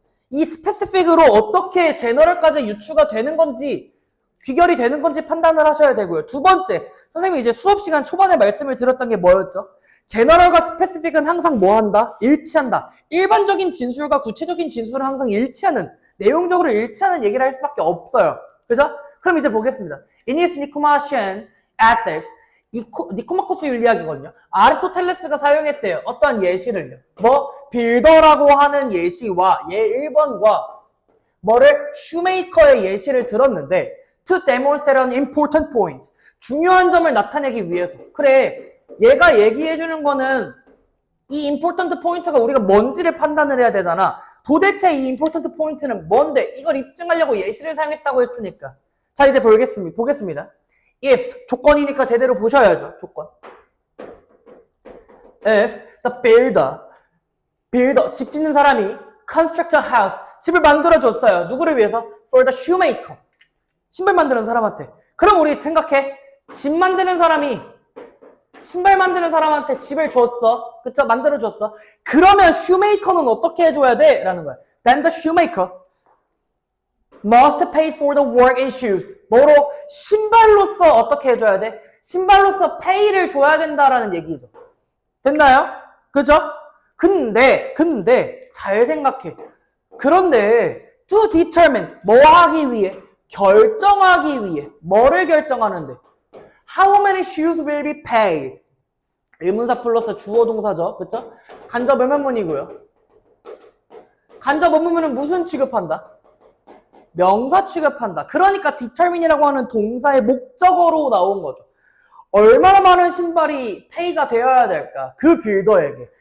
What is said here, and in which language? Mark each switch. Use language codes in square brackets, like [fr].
[ko] 이 스페시픽으로 어떻게 제너럴까지 유추가 되는 건지, 귀결이 되는 건지 판단을 하셔야 되고요. 두 번째, 선생님이 이제 수업 시간 초반에 말씀을 드렸던 게 뭐였죠? 제너럴과 스페시픽은 항상 뭐 한다? 일치한다. 일반적인 진술과 구체적인 진술은 항상 일치하는, 내용적으로 일치하는 얘기를 할 수밖에 없어요. 그죠? 그럼 이제 보겠습니다. [en] In his Nicomachean Ethics, [ko] 니코마코스 윤리학이거든요. 아리스토텔레스가 사용했대요. 어떠한 예시를요. 빌더라고 하는 예시와 예 1번과 슈메이커의 예시를 들었는데 [en] to demonstrate an important point. [ko] 중요한 점을 나타내기 위해서. 그래, 얘가 얘기해주는 거는 이 [en] important point [ko] 가 우리가 뭔지를 판단을 해야 되잖아. 도대체 이 [en] important point [ko] 는 뭔데? 이걸 입증하려고 예시를 사용했다고 했으니까. 자, 이제 보겠습니다. if, 조건이니까 제대로 보셔야죠. 조건. [en] If the builder, [ko] 집 짓는 사람이 [en] construct a house, [ko] 집을 만들어줬어요. 누구를 위해서? [en] For the shoemaker. [ko] 신발 만드는 사람한테. 그럼 우리 생각해. 집 만드는 사람이 신발 만드는 사람한테 집을 줬어. 그쵸? 만들어줬어. 그러면 shoemaker는 어떻게 해줘야 돼? 라는 거야. [en] Then the shoemaker must pay for the work in shoes. [ko] 뭐로? 신발로서 어떻게 해줘야 돼? 신발로서 pay를 줘야 된다라는 얘기죠. 됐나요? 그죠? 근데 잘 생각해. 그런데 [en] to determine, [ko] 뭐 하기 위해? 결정하기 위해. 뭐를 결정하는데? [en] How many shoes will be paid? [ko] 의문사 플러스 주어 동사죠. 그쵸? 간접 의문문이고요. 간접 의문문은 무슨 취급한다? 명사 취급한다. 그러니까 determine이라고 하는 동사의 목적어로 나온 거죠. 얼마나 많은 신발이 페이가 되어야 될까? 그 빌더에게.